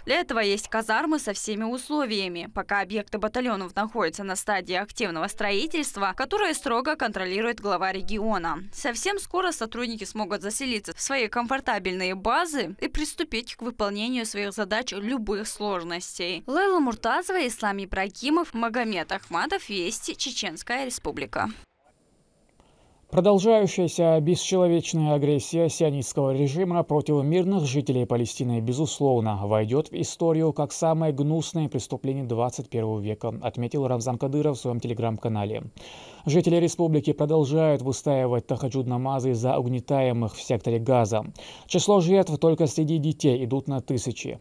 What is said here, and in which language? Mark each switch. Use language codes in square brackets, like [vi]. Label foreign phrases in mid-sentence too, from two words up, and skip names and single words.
[ru] Для этого есть казармы со всеми условиями. Пока объекты батальонов находятся на стадии активного строительства, которое строго контролирует глава региона. Совсем скоро сотрудники смогут заселиться в свои комфортабельные базы и приступить к выполнению своих задач любых сложностей. Лейла Муртазова, Ислам Ибрагимов, Магомед Ахматов, Вести, Чеченская Республика. Продолжающаяся бесчеловечная агрессия сионистского режима против мирных жителей Палестины, безусловно, войдет в историю как самое гнусное преступление 21 века, отметил Рамзан Кадыров в своем телеграм-канале. Жители республики продолжают выстаивать тахаджуд-намазы за угнетаемых в секторе Газа. Число жертв только среди детей идут на тысячи.